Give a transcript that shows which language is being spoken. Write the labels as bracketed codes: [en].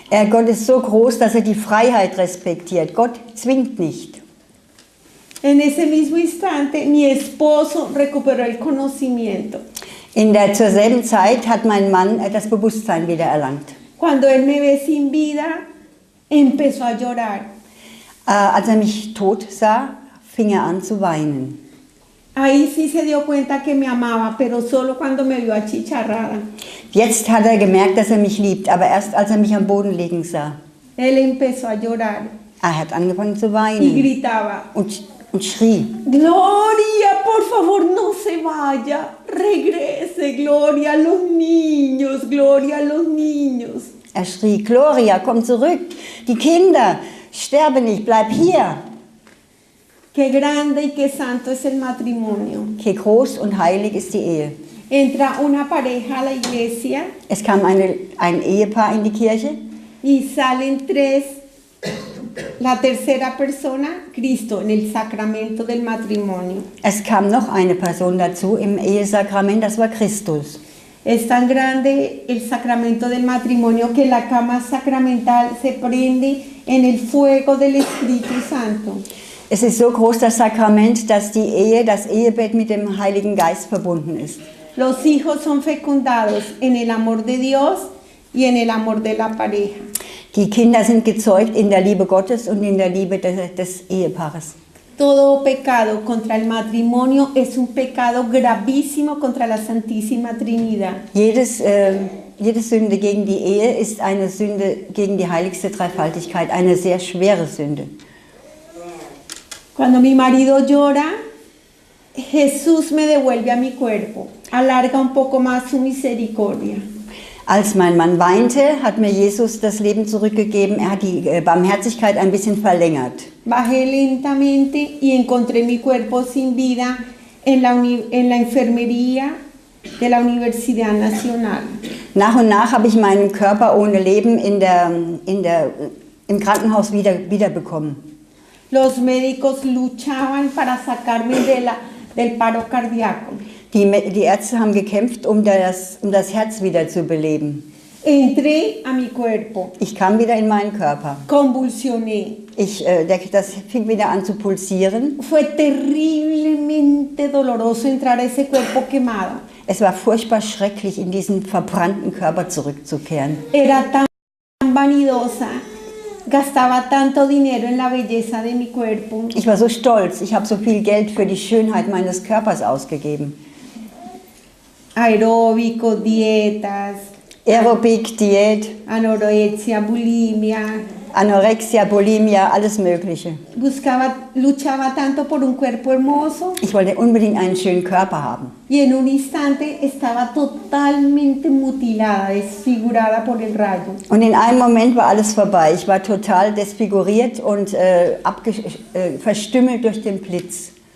[de] Gott ist so groß, dass die Freiheit respektiert. Gott zwingt nicht. [es] En ese mismo instante, mi esposo recuperó el conocimiento. [de] Zur selben Zeit hat mein Mann das Bewusstsein wieder erlangt. [es] Cuando él me ve sin vida, empezó a llorar. [de] Als mich tot sah, fing an zu weinen. [es] Ahí sí se dio cuenta que me amaba, pero solo cuando me vio achicharrada. [de] Jetzt hat gemerkt, dass mich liebt, aber erst als mich am Boden liegen sah. [es] Él empezó a llorar. [de] Hat angefangen zu [es] Y [de] weinen [es] gritaba, [de] und schrie. [es] Gloria, por favor, no se vaya, regrese, Gloria a los niños, Gloria a los niños. [de] Er schrie, Gloria, komm zurück, die Kinder, sterbe nicht, bleib hier. [es] Qué grande y qué santo es el matrimonio. [de] Wie groß und heilig ist die Ehe. [es] Entra una pareja a la iglesia [de] Es kam ein Ehepaar in die Kirche [es] y salen tres, la tercera persona, Cristo, en el sacramento del matrimonio. [de] Es kam noch eine Person dazu im Ehesakrament, das war Christus. [es] Es tan grande el sacramento del matrimonio que la cama sacramental se prende en el fuego del Espíritu Santo. [de] Es ist so groß das Sakrament, dass die Ehe, das Ehebett mit dem Heiligen Geist verbunden ist. [es] Los hijos son fecundados en el amor de Dios y en el amor de la pareja. [de] Die Kinder sind gezeugt in der Liebe Gottes und in der Liebe des Ehepaares. [es] Todo pecado contra el matrimonio es un pecado gravísimo contra la Santísima Trinidad. [de] Jede Sünde gegen die Ehe ist eine Sünde gegen die heiligste Dreifaltigkeit, eine sehr schwere Sünde. [es] Cuando mi marido llora, Jesús me devuelve a mi cuerpo, alarga un poco más su misericordia. [de] Als mein Mann weinte, hat mir Jesus das Leben zurückgegeben. Er hat die Barmherzigkeit ein bisschen verlängert. [es] Bajé lentamente y encontré mi cuerpo sin vida en la enfermería de la Universidad Nacional. [de] Nach und nach habe ich meinen Körper ohne Leben im Krankenhaus wiederbekommen. [es] Los médicos luchaban para sacarme del paro cardíaco. [de] Die Ärzte haben gekämpft, um das Herz wieder zu beleben. [es] Entré a mi cuerpo, [de] Ich kam wieder in meinen Körper. [es] convulsioné. [de] Das fing wieder an zu pulsieren. [es] Fue terriblemente doloroso entrar a ese cuerpo quemado. [de] Es war furchtbar schrecklich, in diesen verbrannten Körper zurückzukehren. [es] Era tan vanidosa, gastaba tanto dinero en la belleza de mi cuerpo. [de] Ich war so stolz, ich habe so viel Geld für die Schönheit meines Körpers ausgegeben. [es] Aeróbico, dietas, [de] Aerobik, Diät, [es] anorexia, bulimia. [de] Anorexia, Bulimia, alles Mögliche. [es] Luchaba tanto por un cuerpo hermoso [de] Ich wollte unbedingt einen schönen Körper haben. [es] y en un instante estaba totalmente mutilada, desfigurada por el rayo. [de] Und in einem Moment war alles vorbei. Ich war total desfiguriert und verstümmelt durch den Blitz.